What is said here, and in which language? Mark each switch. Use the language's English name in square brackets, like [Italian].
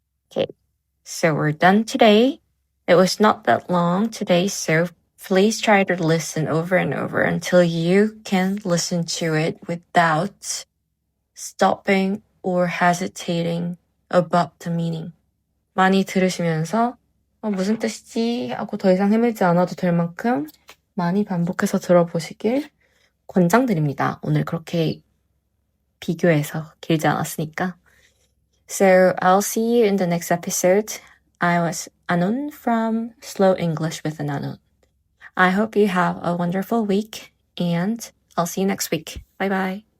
[English] Okay, so we're done today. It was not that long today, so please try to listen over and over until you can listen to it without stopping or hesitating about the meaning. [Korean] 많이 들으시면서 무슨 뜻이지? 하고 더 이상 헤매지 않아도 될 만큼 많이 반복해서 들어보시길 권장드립니다. 오늘 그렇게 비교해서 길지 않았으니까. [English] So I'll see you in the next episode. I was Anun from Slow English with Anun. I hope you have a wonderful week and I'll see you next week. Bye bye.